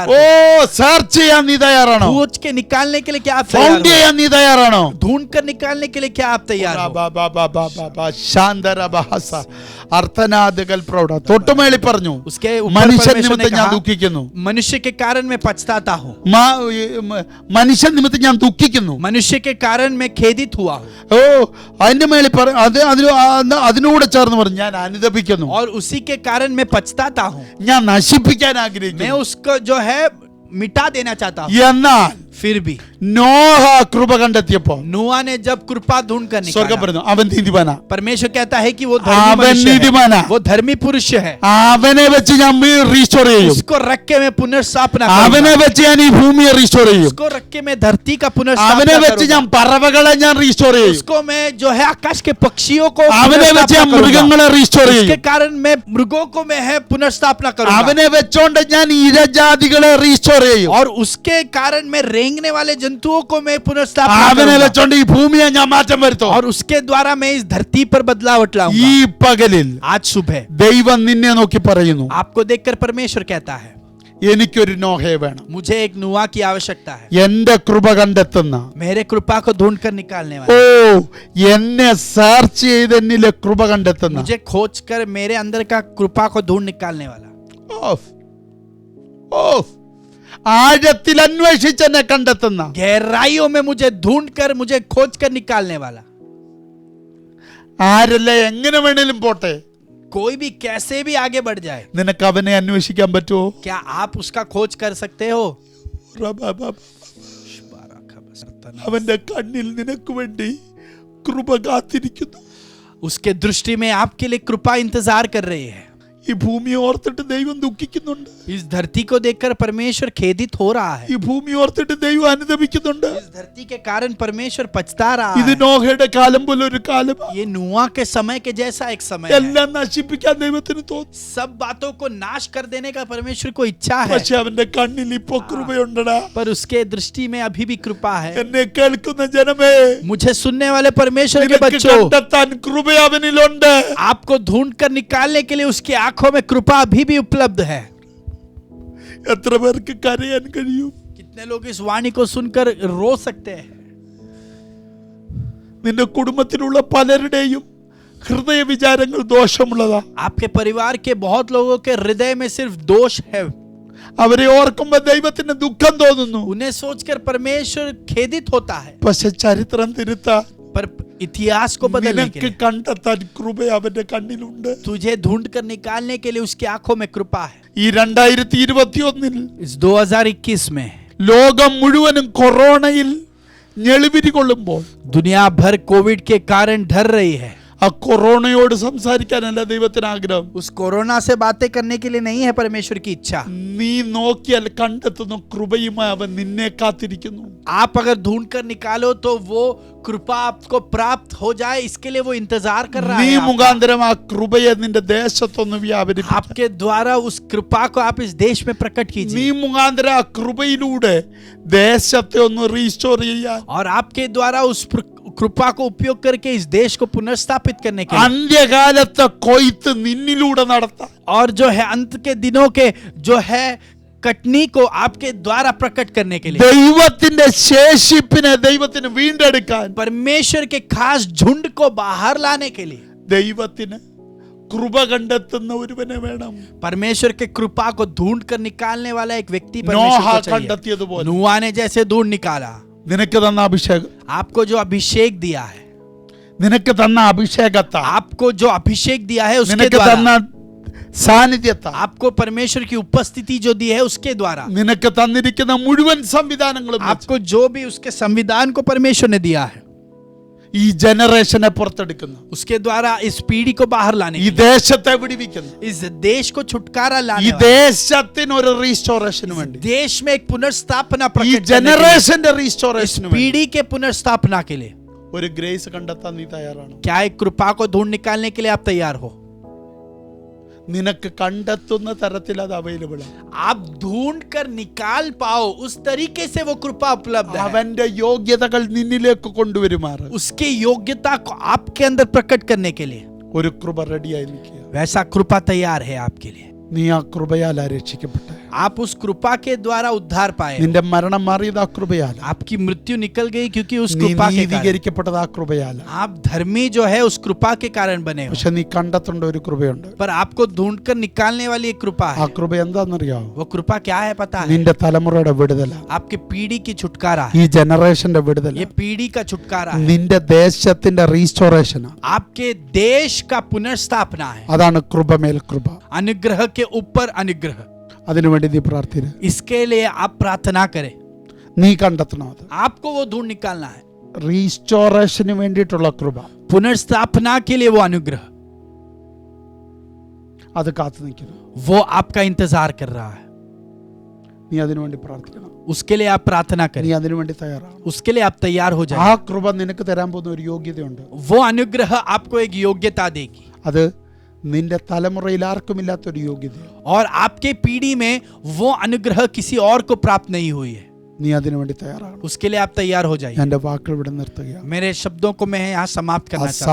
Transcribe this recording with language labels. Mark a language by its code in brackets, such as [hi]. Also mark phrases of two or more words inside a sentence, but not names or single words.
[hi] ഓ हो? [ml] സെർച്ച് ചെയ്യാൻ നീ തയ്യാറാണോ? [hi] खोज के निकालने के लिए क्या आप तैयार [ml] ഫൗണ്ട് [hi] हो? [ml] ചെയ്യാൻ നീ തയ്യാറാണോ? [hi] ढूंढ कर निकालने के लिए क्या आप तैयार हो? ശാന്തരബഹസ അർത്ഥനാദകൽ പ്രൗഢ. [ml] തൊട്ടുമേളി പറഞ്ഞു, [hi] उसके ऊपर [ml] മനുഷ്യൻ [hi] परमेश्वर ने [ml] നിമിത്തം ഞാൻ [hi] कहा, [ml] ദുഃഖിക്കുന്നു. [hi] मनुष्य के कारण मैं पछताता हूँ, [ml] മനുഷ്യൻ നിമിത്തം ഞാൻ ദുഃഖിക്കുന്നു. [hi] मनुष्य के कारण मैं खेदित हुआ हूँ। [ml] ഓ അതിന്റെ മേളിൽ അതിനൂടെ ചേർന്ന് പറഞ്ഞു, ഞാൻ അനുതപിക്കുന്നു. [hi] और उसी के कारण मैं पछताता हूँ, [ml] ഞാൻ നശിപ്പിക്കാൻ [hi] मैं [ml] ആഗ്രഹിക്കുന്നു. [hi] उसको जो है मिटा देना चाहता हूँ। [ml] എന്നാൽ [hi] फिर भी [ml] നോഹ കൃപ കണ്ടെത്തിയപ്പോ [hi] नूआ ने जब कृपा ढूंढ कर [ml] സ്വർഗം [hi] निकाला, [ml] പറഞ്ഞു, അവൻ നീതിമാനാ, [hi] परमेश्वर कहता है कि वो [ml] അവൻ [hi] धर्मी मनुष्य [ml] നീതിമാനാ, [hi] है, वो धर्मी पुरुष है, [ml] അവനെ വെച്ച് ഞാൻ റീസ്റ്റോർ ചെയ്യും, [hi] उसको रख के मैं पुनर्स्थापना [ml] അവനെ [hi] करूंगा, [ml] വെച്ച് ഞാൻ ഈ ഭൂമിയെ റീസ്റ്റോർ ചെയ്യും, [hi] उसको रख के मैं धरती का [ml] അവനെ [hi] पुनर्स्थापना [ml] വെച്ച് ഞാൻ [hi] करूंगा, [ml] പറവകളെ ഞാൻ റീസ്റ്റോർ ചെയ്യും, [hi] उसको मैं जो है आकाश के पक्षियों को [ml] അവനെ വെച്ച് ഞാൻ [hi] पुनर्स्थापना करूंगा, [ml] മൃഗങ്ങളെ റീസ്റ്റോർ [hi] उसके [ml] ചെയ്യും, [hi] कारण मैं मृगों को मैं है पुनर्स्थापना करूंगा, [ml] അവനെ വെച്ചോണ്ട് ഞാൻ ഇരജാതികളെ റീസ്റ്റോർ ചെയ്യും, [hi] और उसके कारण मैं रेंगने वाले जंतुओं को मैं पुनर्स्थापना [ml] അവനെ [hi] करूंगा, [ml] വെച്ചോണ്ട് ഈ ഭൂമിയെ ഞാൻ മാറ്റം വരുത്തും. [hi] और उसके द्वारा मैं इस धरती पर बदलावट [ml] ഈ [hi] लाऊंगा। [ml] പകലിൽ [hi] आज सुबह [ml] ദൈവം നിന്നെ നോക്കി പറയുന്നു, [hi] आपको देखकर परमेश्वर कहता है, [ml] എനിക്കൊരു നോഹയെ വേണം. [hi] मुझे एक नुआ की आवश्यकता है, [ml] എന്റെ കൃപ കണ്ടെത്തുന്ന, [hi] मेरे कृपा को ढूंढ कर निकालने ഓ वाला, [ml] എന്നെ സെർച്ച് ചെയ്ത് എന്നിലെ കൃപ കണ്ടെത്തുന്ന. [hi] मुझे खोज कर मेरे अंदर का कृपा को ढूंढ निकालने वाला, ഓഫ്, ഓഫ്. [ml] ആഴത്തിൽ അന്വേഷിച്ച് എന്നെ കണ്ടെത്തുന്ന, [hi] गहराइयों में मुझे ढूंढ कर मुझे खोज कर निकालने वाला। [ml] ആരല്ല എങ്ങനെ വേണേലും പോട്ടെ, [hi] कोई भी कैसे भी आगे बढ़ जाए, [ml] നിനക്ക് അവനെ അന്വേഷിക്കാൻ പറ്റുമോ? [hi] क्या आप उसका खोज कर सकते हो? [ml] അവന്റെ കണ്ണിൽ നിനക്ക് വേണ്ടി കൃപ കാത്തിരിക്കുന്നു. [hi] उसके दृष्टि में आपके लिए कृपा इंतजार कर रही है। [ml] ഈ ഭൂമിയെ ഓർത്തിട്ട് ദൈവം ദുഃഖിക്കുന്നുണ്ട്, [hi] इस धरती को देखकर परमेश्वर खेदित हो रहा है, [ml] ഈ ഭൂമി ഓർത്തിട്ട് ദൈവം അനുതപിക്കുന്നുണ്ട്. [hi] इस धरती के कारण परमेश्वर पछता रहा [ml] ഇത് [hi] है। [ml] നോഹയുടെ കാലം പോലെ ഒരു കാലം, [hi] ये नुआ के समय के जैसा एक समय है। [ml] എല്ലാം നശിപ്പിക്കാൻ ദൈവത്തിന് തോന്നി. [hi] सब बातों को नाश कर देने का परमेश्वर को इच्छा है, [ml] പക്ഷെ അവന്റെ കണ്ണിൽ ഇപ്പൊ കൃപയുണ്ടടാ. [hi] पर उसके दृष्टि में अभी भी कृपा है। [ml] എന്നെ കേൾക്കുന്ന ജനമേ, [hi] मुझे सुनने वाले परमेश्वर के [ml] നിനക്ക് [hi] बच्चों, [ml] കണ്ടെത്താൻ കൃപ അവനിലുണ്ട്. [hi] आपको ढूंढ कर निकालने के लिए उसकी आंखों में कृपा अभी भी उपलब्ध है। [ml] എത്ര പേർക്ക് കരയാൻ കഴിയും? [hi] कितने लोग इस वाणी को सुनकर रो सकते हैं? [ml] നിന്റെ കുടുംബത്തിലുള്ള പലരുടെയും ഹൃദയ വിചാരങ്ങൾ ദോഷമുള്ളതാ. [hi] आपके परिवार के बहुत लोगों के हृदय में सिर्फ दोष है, [ml] അവരെ ഓർക്കുമ്പോ ദൈവത്തിന് ദുഃഖം തോന്നുന്നു. [hi] उन्हें सोचकर परमेश्वर खेदित होता है, [ml] പക്ഷെ ചരിത്രം തിരുത്താൻ, [hi] पर इतिहास को बदलने के [ml] നിനക്ക് [hi] लिए, [ml] കണ്ടെത്താൻ കൃപ അവന്റെ കണ്ണിലുണ്ട്. [hi] तुझे ढूंढ कर निकालने के लिए उसकी आंखों में कृपा है। [ml] ഈ 2021 [hi] इस 2021 में [ml] ലോകം മുഴുവനും കൊറോണയിൽ ഞെളിവിരി കൊള്ളുമ്പോൾ [hi] दुनिया भर कोविड के कारण डर रही है। [ml] ആ കൊറോണയോട് സംസാരിക്കാനല്ല ദൈവത്തിന് ആഗ്രഹം. [hi] उस कोरोना से बातें करने के लिए नहीं है परमेश्वर की इच्छा। [ml] നീ നോക്കിയാൽ കണ്ടെത്തുന്ന കൃപയുമായി അവൻ നിന്നെ കാത്തിരിക്കുന്നു. [hi] आप अगर ढूंढ कर निकालो तो वो कृपा आपको प्राप्त हो जाए, इसके लिए वो इंतजार कर रहा [ml] നീ [hi] है आपका। [ml] മുഖാന്തരം ആ കൃപയെ നിന്റെ ദേശത്തൊന്ന് വ്യാപരിപ്പിക്കുക. [hi] आपके द्वारा उस कृपा को आप इस देश में प्रकट [ml] നീ [hi] कीजिए, [ml] മുഖാന്തരം ആ കൃപയിലൂടെ ദേശത്തെ ഒന്ന് റീസ്റ്റോർ ചെയ്യാൻ, [hi] और आपके द्वारा उस कृपा को उपयोग करके इस देश को पुनर्स्थापित करने के लिए, [ml] അന്ത്യകാലത്തെ കൊയ്ത്ത് നിന്നിലൂടെ നടത്താൻ, [hi] और जो है अंत के दिनों के जो है कटनी को आपके द्वारा प्रकट करने के लिए, [ml] ദൈവത്തിന്റെ ശേഷിപ്പിനെ ദൈവത്തിന് വീണ്ടെടുക്കാൻ, [hi] परमेश्वर के खास झुंड को बाहर लाने के लिए [ml] ദൈവത്തിന് കൃപ കണ്ടെത്തുന്ന ഒരുവനെ വേണം. [hi] परमेश्वर के कृपा को ढूंढ कर निकालने वाला एक व्यक्ति [ml] നോഹ [hi] परमेश्वर को चाहिए। [ml] കണ്ടെത്തിയതുപോലെ [hi] नुआ ने जैसे ढूंढ निकाला, [ml] നിനക്ക് തന്ന അഭിഷേകം, [hi] आपको जो अभिषेक दिया है, [ml] നിനക്ക് തന്ന അഭിഷേകത്താ, [hi] आपको जो अभिषेक दिया है उसके [ml] നിനക്ക് തന്ന [hi] द्वारा, [ml] സാന്നിധ്യത്താ, [hi] आपको परमेश्वर की उपस्थिति जो दी है उसके द्वारा, [ml] നിനക്ക് തന്നിരിക്കുന്ന മുഴുവൻ സംവിധാനങ്ങളും വെച്ച് [hi] आपको जो भी उसके संविधान को परमेश्वर ने दिया है, [ml] ഈ ജനറേഷനെ പുറത്തെടുക്കുന്നു, [hi] उसके द्वारा इस पीढ़ी को बाहर लाने [ml] ഈ [hi] के लिए, [ml] ദേശത്തെ വിടിവിക്കുന്നു, [hi] इस देश को छुटकारा [ml] ഈ [hi] लाने वाला, [ml] ദേശത്തിന് ഒരു റീസ്റ്റോറേഷന് വേണ്ടി, [hi] देश में एक पुनर्स्थापना [ml] ഈ [hi] प्रकट करने के लिए, [ml] ജനറേഷന്റെ [hi] इस [ml] റീസ്റ്റോറേഷന് വേണ്ടി [hi] पीढ़ी के पुनर्स्थापना के लिए [ml] ഒരു ഗ്രേസ് കണ്ടെത്താൻ നീ തയ്യാറാണോ? [hi] क्या एक कृपा को ढूंढ निकालने के लिए आप तैयार हो? [ml] നിനക്ക് കണ്ടെത്തുന്ന തരത്തിൽ അത് അവൈലബിൾ ആണ്. [hi] आप ढूंढ कर निकाल पाओ उस तरीके से वो कृपा उपलब्ध है. [ml] അവന്റെ യോഗ്യതകൾ നിന്നിലേക്ക് കൊണ്ടുവരുമാറ് [hi] उसकी योग्यता को आपके अंदर प्रकट करने के लिए [ml] ഒരു കൃപ റെഡിയായി നിൽക്കുക. [hi] वैसा कृपा तैयार है आपके लिए. [ml] നീ ആ കൃപയാൽ രക്ഷിക്കപ്പെട്ടെ. [hi] आप उस कृपा के द्वारा उद्धार पाए. [ml] നിന്റെ മരണം മാറിയത് ആ കൃപയാൽ. [hi] आपकी मृत्यु निकल गई क्योंकि उस [ml] നീ [hi] कृपा के कारण. [ml] നീതീകരിക്കപ്പെട്ടത് ആ കൃപയാൽ. [hi] आप धर्मी जो है उस कृपा के कारण बने हो. [ml] പക്ഷെ നീ കണ്ടെത്തേണ്ട ഒരു കൃപയുണ്ട്. [hi] पर आपको ढूंढकर निकालने वाली एक कृपा [ml] ആ [hi] है. [ml] കൃപ എന്താണെന്നറിയാമോ? [hi] वो कृपा क्या है पता है? [ml] നിന്റെ തലമുറയുടെ വിടുതല, [hi] आपकी पीढ़ी की छुटकारा [ml] ഈ [hi] है. [ml] ജനറേഷന്റെ വിടുതല, [hi] ये पीढ़ी का छुटकारा है. [ml] നിന്റെ ദേശത്തിന്റെ റീസ്റ്റോറേഷനാ. [hi] आपके देश का पुनर्स्थापना है. [ml] അതാണ് കൃപമേൽ കൃപ. [hi] अनुग्रह के ऊपर अनुग्रह. [ml] അതിനുവേണ്ടി നീ പ്രാർത്ഥിക്കുക. [hi] इसके लिए आप प्रार्थना करें. [ml] നീ കണ്ടെത്തണം അത്. [hi] आपको वो ढूंढ निकालना है. [ml] റീസ്റ്റോറേഷന് വേണ്ടിയിട്ടുള്ള കൃപ [hi] पुनर्स्थापना के लिए वो अनुग्रह, [ml] അത് കാത്തു നിൽക്കുന്നു. [hi] वो आपका इंतजार कर रहा है. [ml] നീ അതിനുവേണ്ടി പ്രാർത്ഥിക്കണം. [hi] उसके लिए आप प्रार्थना [ml] നീ [hi] करें. [ml] അതിനുവേണ്ടി തയ്യാറാണ്. [hi] उसके लिए आप तैयार हो [ml] ആ [hi] जाए. [ml] കൃപ നിനക്ക് തരാൻ പോകുന്ന ഒരു യോഗ്യതയുണ്ട്. [hi] वो अनुग्रह आपको एक योग्यता देगी. [ml] അത് നിന്റെ തലമുറയിൽ ആർക്കുമില്ലാത്തൊരു യോഗ്യതയാണ്. [hi] और आपके पीढ़ी में वो अनुग्रह किसी और को प्राप्त नहीं हुई है. [ml] നീ അതിനുവേണ്ടി തയ്യാറാണ്. [hi] उसके लिए आप तैयार हो जाइए. [ml] എന്റെ വാക്കുകൾ ഇവിടെ നിർത്തുകയാണ്. [hi] मेरे शब्दों को मैं यहाँ समाप्त करना चाहता हूँ.